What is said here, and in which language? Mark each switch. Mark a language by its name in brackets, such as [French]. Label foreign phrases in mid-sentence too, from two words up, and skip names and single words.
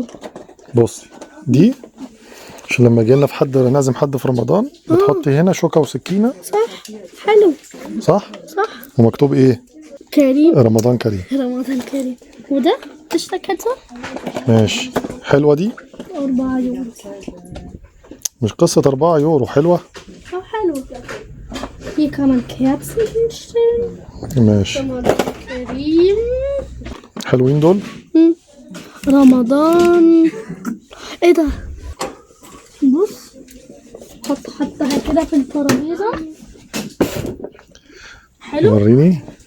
[Arabic] بصي دي عشان لما يجي لنا في حد نازم حد في رمضان بتحطي هنا شوكة وسكينة. صح حلو. صح؟ صح. ومكتوب ايه؟ كريم. رمضان كريم. رمضان كريم. وده قشطة كاتسة. ماشي. حلوة دي؟ 4 يورو. مش قصة 4 يورو. حلوة؟ حلو. [German] Hier kann man Kerzen hinstellen. [Arabic] ماشي. رمضان كريم. حلوين دول؟ رمضان. ايه ده؟ بص حطها كده في الترابيزة. حلو. وريني.